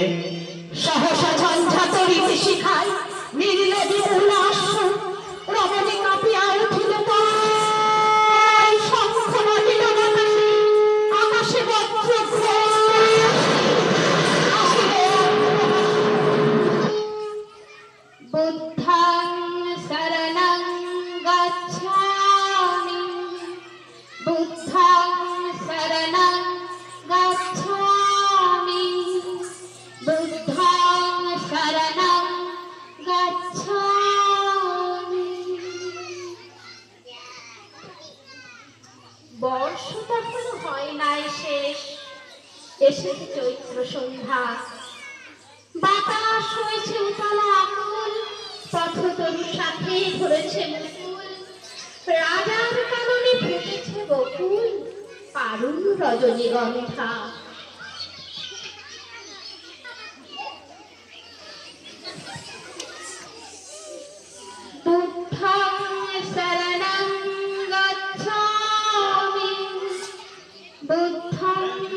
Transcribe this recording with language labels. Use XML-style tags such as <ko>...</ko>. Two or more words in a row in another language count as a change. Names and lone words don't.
<bn>সহসা ঝঞ্ঝা তরিতে শিখায় নির্লজ্জ উল্লাস। রমণী কাঁপিয়া উঠিল পায়, শঙ্খ বাজিল বাতাসে, আকাশে বজ্র</bn> <pi>বুদ্ধাং শরণং গচ্ছামি, বুদ্ধাং শরণং গচ্ছামি, বুদ্ধাং শরণং গচ্ছামি।</pi> <bn>বর্ষ তখন হয় নাই শেষ, এসেছে চৈত্র সন্ধ্যা। বাতাস হয়েছে উতলা আকুল, পথতরু সাথে ধরেছে মুকুল। রাজার কাননে ফুটেছে বকুল, পারুল রজনীগন্ধা।</bn> <pi>বুদ্ধাং শরণং গচ্ছামি, বুদ্ধাং</pi>